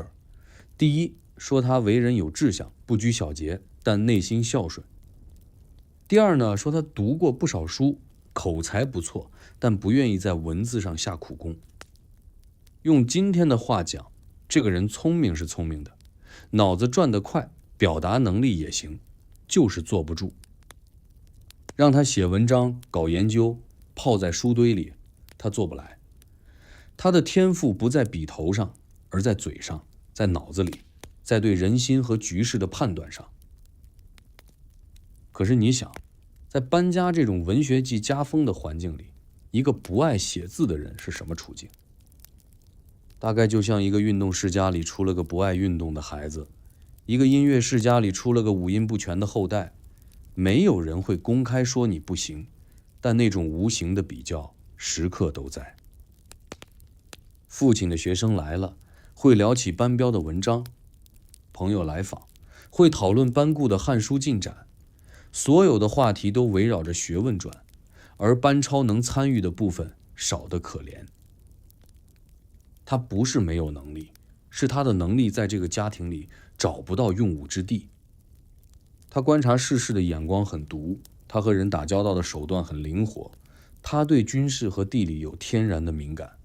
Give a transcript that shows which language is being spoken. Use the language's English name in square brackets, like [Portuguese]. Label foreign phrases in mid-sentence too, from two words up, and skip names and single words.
[Chinese] 第一，說他為人有志向，不拘小節，但內心孝順。第二呢，說他讀過不少書，口才不錯，但不願意在文字上下苦功。用今天的話講，這個人聰明是聰明的，腦子轉得快，表達能力也行，就是坐不住。讓他寫文章、搞研究，泡在書堆裡，他做不来。他的天賦不在筆頭上，而在嘴上，在腦子裡，在对人心和局勢的判斷上。可是你想，在班家這種文學界家風的環境裡，一個不愛寫字的人是什麼處境？大概就像一個運動世家裡出了個不愛運動的孩子，一個音樂世家裡出了個五音不全的後代。沒有人會公開說你不行，但那種無形的比較時刻都在。父親的學生來了，會聊起班彪的文章；朋友來訪，會討論班固的《漢書》進展。所有的話題都圍繞着學問轉，而班超能參與的部分少得可憐。他不是沒有能力，是他的能力在這個家庭裡找不到用武之地。他觀察世事的眼光很毒，他和人打交道的手段很靈活，他对軍事和地理有天然的敏感。